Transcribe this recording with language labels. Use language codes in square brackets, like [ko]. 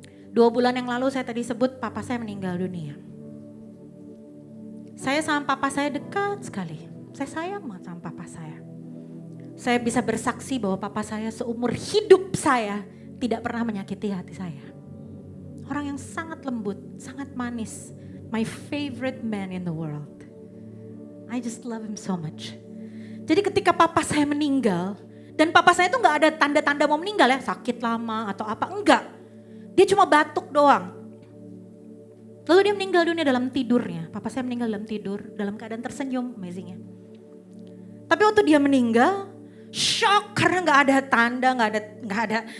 [id] 2 bulan yang lalu saya tadi sebut papa saya meninggal dunia. Saya sama papa saya dekat sekali. Saya sayang banget sama papa saya. Saya bisa bersaksi bahwa papa saya seumur hidup saya tidak pernah menyakiti hati saya. Orang yang sangat lembut, sangat manis. [en] My favorite man in the world. I just love him so much. [id] Jadi ketika papa saya meninggal, dan papa saya itu gak ada tanda-tanda mau meninggal ya, sakit lama atau apa, enggak. Dia cuma batuk doang. Lalu dia meninggal dunia dalam tidurnya. Papa saya meninggal dalam tidur, dalam keadaan tersenyum, amazing ya. Tapi waktu dia meninggal, shock karena gak ada tanda, gak ada